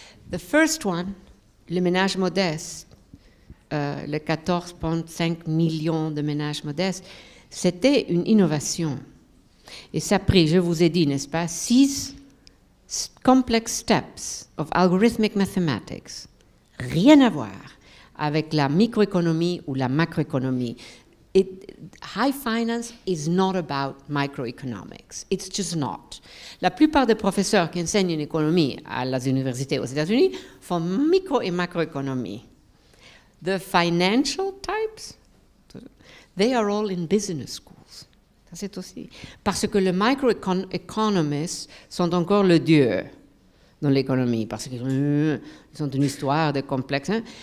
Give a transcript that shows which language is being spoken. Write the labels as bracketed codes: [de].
[fr] The first one, les ménages modestes, les 14,5 millions de ménages modestes, c'était une innovation. Et ça a pris, je vous ai dit, n'est-ce pas, 6 complex steps of algorithmic mathematics. Rien à voir avec la microéconomie ou la macroéconomie. [en] High finance is not about microeconomics. It's just not. [fr] La plupart des professeurs qui enseignent une économie à les universités aux États-Unis font micro et macroéconomie. [en] The financial types, they are all in business schools. [fr] Ça, c'est aussi. Parce que les microeconomists sont encore le dieu dans l'économie, parce qu'ils ont une histoire de complexe. Hein.